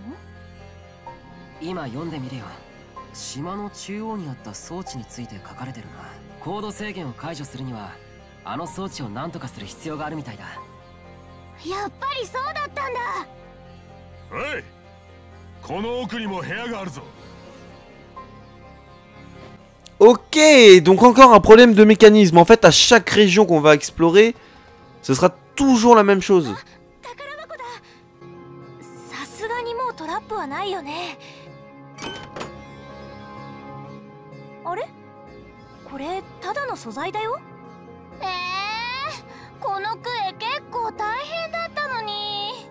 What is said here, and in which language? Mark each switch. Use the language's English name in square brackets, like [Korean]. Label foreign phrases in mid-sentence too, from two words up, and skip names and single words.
[Japanese] 今読んでみるよ。島の中央にあった装置について書かれてるな。コード制限を解除するにはあの装置を何とかする必要があるみたいだ。やっぱりそうだったんだ。おい、この奥にも部屋があるぞ。 [French] Ok, donc encore un problème de mécanisme. En fait, à chaque région qu'on va explorer, ce sera toujours la même chose. [Japanese] トラップはないよね。あれ？これただの素材だよ。このクエ結構大変だったのに。